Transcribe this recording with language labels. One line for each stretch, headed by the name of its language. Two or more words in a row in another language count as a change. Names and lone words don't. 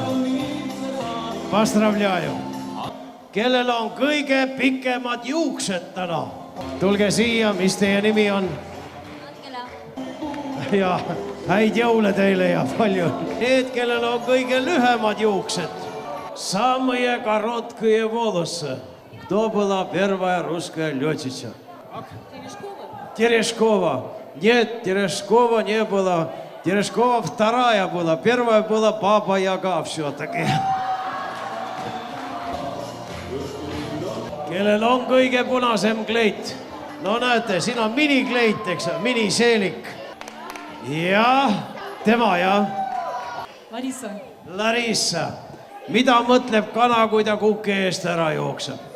Russian: Postravljaju.
Estonian: Kellel on kõige pikemad juuksed täna? Tulge siia, mis teie nimi on? Ja häid jõule teile ja palju. Need, kellel on kõige lühemad juuksed.
Russian: Самые короткие волосы. Кто была первая русская летчица? Терешкова. Нет, Терешкова не было. Терешкова вторая была. Первая была Баба Яга все-таки.
Estonian: Kellel on kõige punasem kleit? No näete, siin on minikleit, eks, miniseelik. Ja, tema, jah. Larissa. Mida mõtleb kana, kui ta kuki eest ära jookseb?